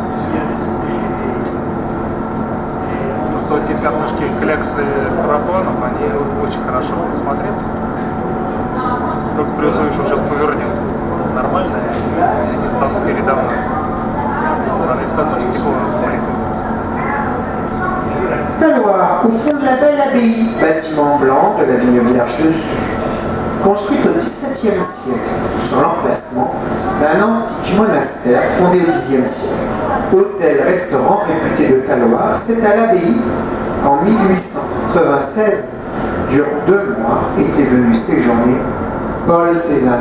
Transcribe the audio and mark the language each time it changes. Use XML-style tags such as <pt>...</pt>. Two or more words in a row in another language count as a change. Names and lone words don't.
<ru>Просто эти пятнышки кляксы парапланов, они очень хорошо будут смотреться. Только при условии, что сейчас повернем нормально, и они станут передо мной. Надо искать стекло маленькое.</ru> <fr>Taloir, au fond de la belle abbaye, bâtiment blanc de la vigne vierge dessus, construite au XVIIe siècle, sur l'emplacement d'un antique monastère fondé au Xe siècle. Hôtel-restaurant réputé de Taloir, c'est à l'abbaye qu'en 1896, durant 2 mois, était venu séjourner Paul Cézanne.</fr>